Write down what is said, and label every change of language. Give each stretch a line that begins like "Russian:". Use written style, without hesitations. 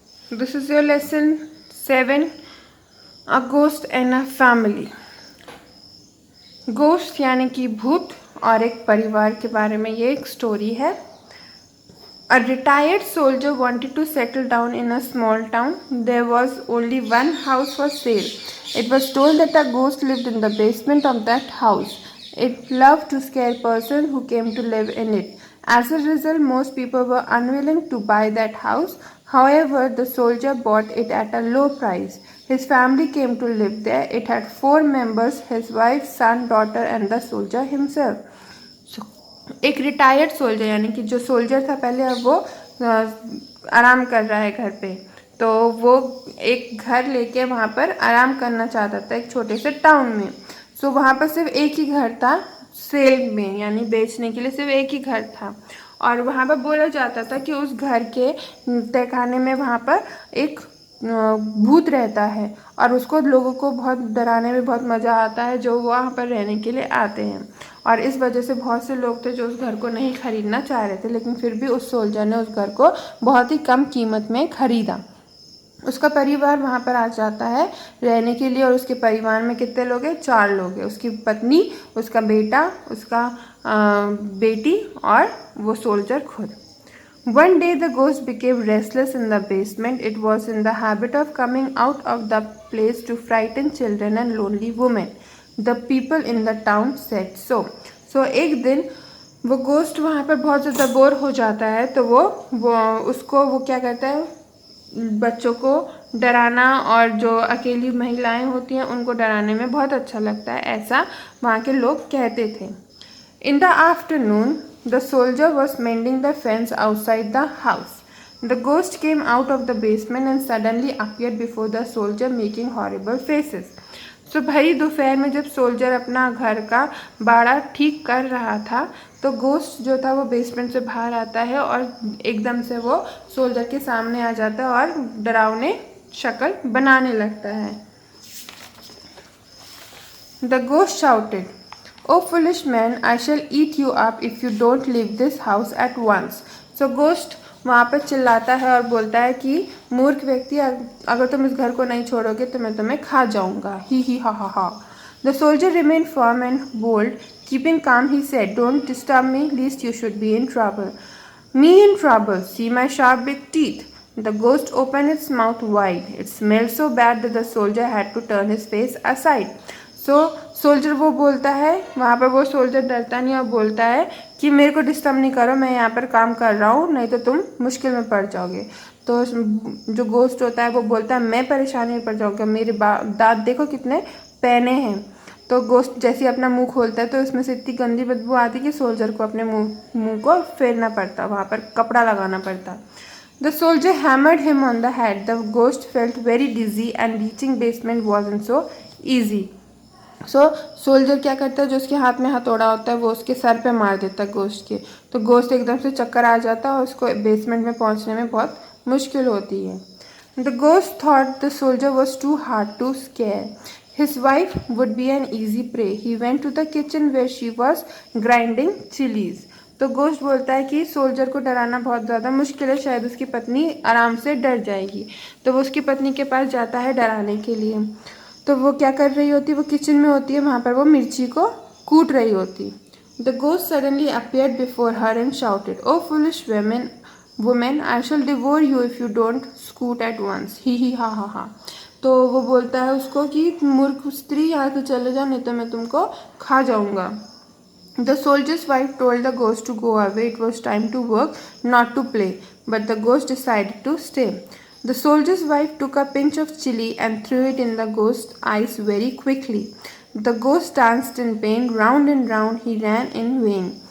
English: This is your lesson 7, A Ghost and a Family.
Hindi: Ghost यानी कि भूत और एक परिवार के बारे में ये एक स्टोरी है.
English: A retired soldier wanted to settle down in a small town. There was only one house for sale. It was told that a ghost lived in the basement of that house. It loved to scare persons who came to live in it. As a result, most people were unwilling to buy that house. However, the soldier bought it at a low price. His family came to live there. It had 4 members: his wife, son, daughter, and the soldier himself.
Hindi: एक retired soldier यानी कि जो soldier था पहले, अब वो आराम कर रहा है घर पे. तो वो एक घर लेके वहाँ पर आराम करना चाहता था एक छोटे से टाउन में. सो वहाँ पर सिर्फ एक ही घर था सेल में, यानी बेचने के लिए सिर्फ एक ही घर था. और वहाँ पर बोला जाता था कि उस घर के तहखाने में वहाँ पर एक भूत रहता है और उसको लोगों को बहुत डराने में बहुत मज़ा आता है जो वहाँ पर रहने के लिए आते हैं. और इस वजह से बहुत से लोग थे जो उस घर को नहीं खरीदना चाह रहे थे, लेकिन फिर भी उस सोल्जर ने उस घर को बहुत ही कम कीमत में खरीदा. उसका परिवार वहाँ पर आ जाता है रहने के लिए और उसके परिवार में कितने लोग हैं? 4 लोग हैं. उसकी पत्नी, उसका बेटा, उसका बेटी और वो सोल्जर खुद.
English: One day the ghost became restless in the basement. It was in the habit of coming out of the place to frighten children and lonely women. The people in the town said so.
Hindi: So एक दिन वो ghost वहाँ पर बहुत ज़्यादा bore हो जाता है, तो वो क्या करता है, बच्चों को डराना और जो अकेली महिलाएं होती हैं उनको डराने में बहुत अच्छा लगता है, ऐसा वहाँ के लोग कहते थे.
English: In the afternoon, the soldier was mending the fence outside the house. The ghost came out of the basement and suddenly appeared before the soldier, making horrible faces.
Hindi: So भाई दोपहर में जब सोल्जर अपना घर का बाड़ा ठीक कर रहा था, तो गोस्ट जो था वो बेसमेंट से बाहर आता है और एकदम से वो सोल्जर के सामने आ जाता है और डरावने शक्ल बनाने लगता है.
English: The ghost shouted, "Oh foolish man, I shall eat you up if you don't leave this house at once."
Hindi: So ghost वहाँ पर चिल्लाता है और बोलता है कि मूर्ख व्यक्ति, अगर तुम इस घर को नहीं छोड़ोगे तो मैं तुम्हें खा जाऊंगा. ही हा हा हा.
English: The soldier remained firm and bold. Keeping calm, he said, "Don't disturb me, lest you should be in trouble." "Me in trouble? See my sharp big teeth." The ghost opened its mouth wide. It smelled so bad that the soldier had to turn his face aside.
Hindi: Soldier वो बोलता है, वहाँ पर वो soldier डरता नहीं और बोलता है कि मेरे को डिस्टर्ब नहीं करो, मैं यहाँ पर काम कर रहा हूँ, नहीं तो तुम मुश्किल में पड़ जाओगे. तो जो गोस्ट होता है वो बोलता है मैं परेशानी में पड़ जाऊँगा, मेरे दांत देखो कितने पैने हैं. तो गोस्ट जैसे अपना मुंह खोलता है तो उसमें से इतनी गंदी बदबू आती कि सोल्जर को अपने मुंह को फेरना पड़ता, वहाँ पर कपड़ा लगाना पड़ता. The soldier hammered him on the head. The ghost felt very dizzy and reaching basement wasn't so easy. Soldier क्या करता है, जो उसके हाथ में हथौड़ा होता है वो उसके सर पे मार देता है गोश्त के. तो गोश्त एकदम से चक्कर आ जाता है और उसको बेसमेंट में पहुंचने में बहुत मुश्किल होती है.
English: The ghost thought the soldier was too hard to scare. His wife would be an easy prey. He went to the kitchen where she was grinding chillies.
Hindi: तो गोश्त बोलता है कि सोल्जर को डराना बहुत ज़्यादा मुश्किल है, शायद उसकी पत्नी आराम से डर जाएगी. तो वो उसकी पत्नी के पास जाता है डराने के लिए. तो वो क्या कर रही होती है, वो किचन में होती है, वहाँ पर वो मिर्ची को कूट रही होती.
English: The ghost suddenly appeared before her and shouted, "oh foolish woman, I shall devour you if you don't scoot at once. ही हा हा हा.
Hindi: तो वो बोलता है उसको कि मूर्ख स्त्री, यहाँ से चले जाओ नहीं तो मैं तुमको खा जाऊँगा.
English: The soldier's wife told the ghost to go away. It was time to work, not to play. But the ghost decided to stay. The soldier's wife took a pinch of chili and threw it in the ghost's eyes very quickly. The ghost danced in pain. Round and round he ran in vain.